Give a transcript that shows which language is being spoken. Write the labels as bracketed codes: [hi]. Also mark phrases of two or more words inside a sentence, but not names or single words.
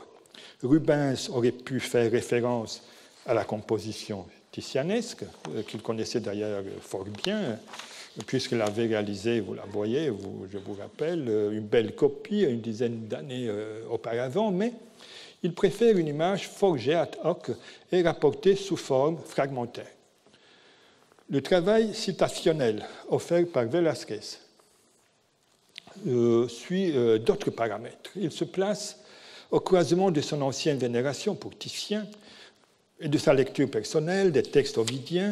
[fr] Rubens aurait pu faire référence à la composition titianesque, qu'il connaissait d'ailleurs fort bien, puisqu'il avait réalisé, vous la voyez, je vous rappelle, une belle copie une dizaine d'années auparavant, mais il préfère une image forgée [la] ad hoc [fr] et rapportée sous forme fragmentaire. Le travail citationnel offert par Velázquez suit d'autres paramètres. Il se place au croisement de son ancienne vénération pour Titien et de sa lecture personnelle des textes ovidiens.